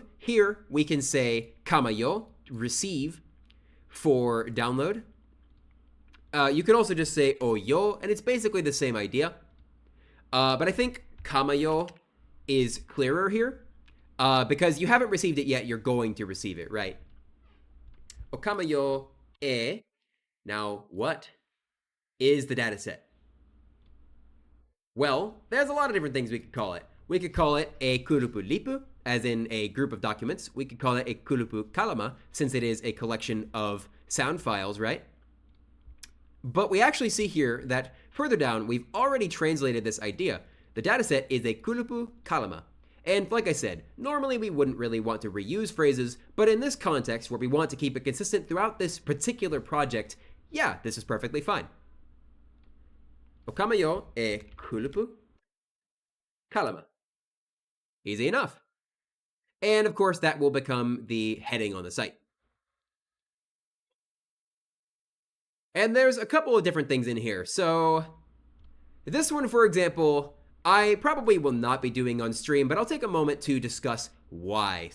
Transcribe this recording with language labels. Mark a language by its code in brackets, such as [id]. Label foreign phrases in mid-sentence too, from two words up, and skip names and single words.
[en] Here we can say [tok] kama yo, [en] receive, for download. You can also just say [tok] o yo, [en] and it's basically the same idea. But I think [tok] kama yo [en] is clearer here because you haven't received it yet. You're going to receive it, right? [tok] O kama yo e. [en] Now, what is the data set? Well, there's a lot of different things we could call it. We could call it a [tok] kulupu lipu, [en] as in a group of documents. We could call it a [tok] kulupu kalama, [en] since it is a collection of sound files, right? But we actually see here that further down, we've already translated this idea. The dataset is a [tok] kulupu kalama. [en] And like I said, normally we wouldn't really want to reuse phrases, but in this context where we want to keep it consistent throughout this particular project, yeah, this is perfectly fine. [tok] Okama yo e kulupu kalama. [en] Easy enough. And of course, that will become the heading on the site. And there's a couple of different things in here. So this one, for example, I probably will not be doing on stream, but I'll take a moment to discuss why.